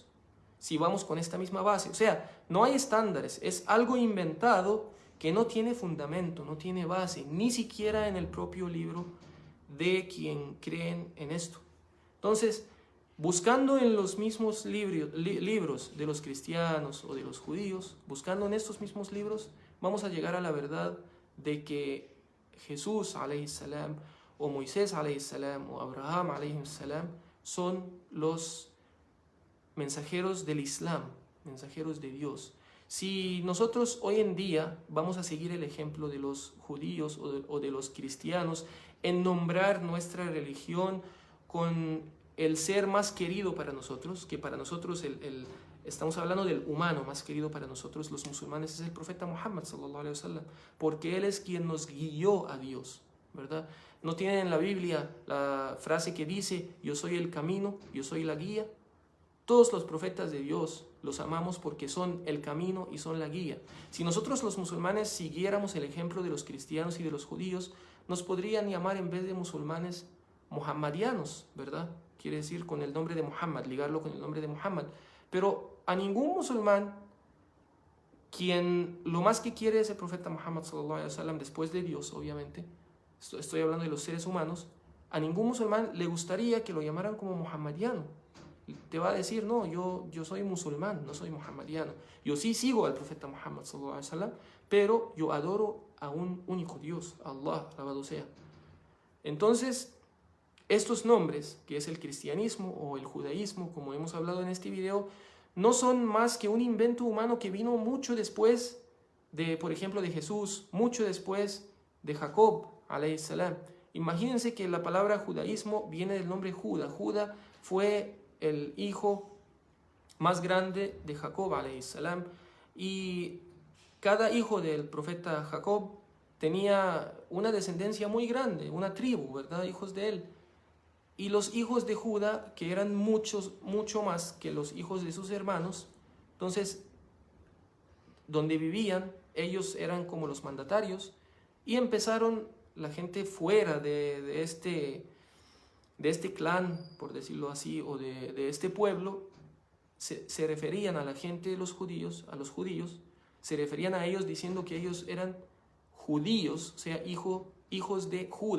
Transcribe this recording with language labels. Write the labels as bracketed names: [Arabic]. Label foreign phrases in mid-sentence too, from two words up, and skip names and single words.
[Spanish] Si vamos con esta misma base, o sea, no hay estándares, es algo inventado que no tiene fundamento, no tiene base, ni siquiera en el propio libro de quien creen en esto. Entonces, buscando en los mismos libros de los cristianos o de los judíos, buscando en estos mismos libros, vamos a llegar a la verdad de que Jesús [Arabic] عليه السلام [Spanish] o Moisés [Arabic] عليه السلام [Spanish] o Abraham [Arabic] عليه السلام [Spanish] son los mensajeros del Islam, mensajeros de Dios. Si nosotros hoy en día vamos a seguir el ejemplo de los judíos o de los cristianos en nombrar nuestra religión con el ser más querido para nosotros, que para nosotros estamos hablando del humano más querido para nosotros los musulmanes, es el profeta Muhammad [Arabic] صلى الله عليه وسلم, [Spanish] porque él es quien nos guió a Dios, ¿verdad? No tienen en la Biblia la frase que dice, yo soy el camino, yo soy la guía. Todos los profetas de Dios los amamos porque son el camino y son la guía. Si nosotros los musulmanes siguiéramos el ejemplo de los cristianos y de los judíos, nos podrían llamar en vez de musulmanes muhammadianos, ¿verdad? Quiere decir con el nombre de Muhammad, ligarlo con el nombre de Muhammad. Pero a ningún musulmán, quien lo más que quiere es el profeta Muhammad [Arabic] صلى الله عليه وسلم, [Spanish] después de Dios, obviamente, estoy hablando de los seres humanos, a ningún musulmán le gustaría que lo llamaran como muhammadiano. Te va a decir, no, yo soy musulmán, no soy muhammadiano. Yo sí sigo al profeta Muhammad [Arabic] صلى الله عليه وسلم, [Spanish] pero yo adoro a un único Dios, Allah, alabado sea. Entonces, estos nombres, que es el cristianismo o el judaísmo, como hemos hablado en este video, no son más que un invento humano que vino mucho después de, por ejemplo, de Jesús, mucho después de Jacob, [Arabic] عليه السلام. [Spanish] Imagínense que la palabra judaísmo viene del nombre Judá. Judá fue el hijo más grande de Jacob, [Arabic] عليه السلام, [Spanish] y cada hijo del profeta Jacob tenía una descendencia muy grande, una tribu, ¿verdad? Hijos de él. Y los hijos de Judá, que eran mucho más que los hijos de sus hermanos, entonces, donde vivían, ellos eran como los mandatarios, y empezaron la gente fuera de este clan, por decirlo así, o de este pueblo, se referían a la gente de los judíos, a los judíos, se referían a ellos diciendo que ellos eran judíos, o sea, hijos de Judas.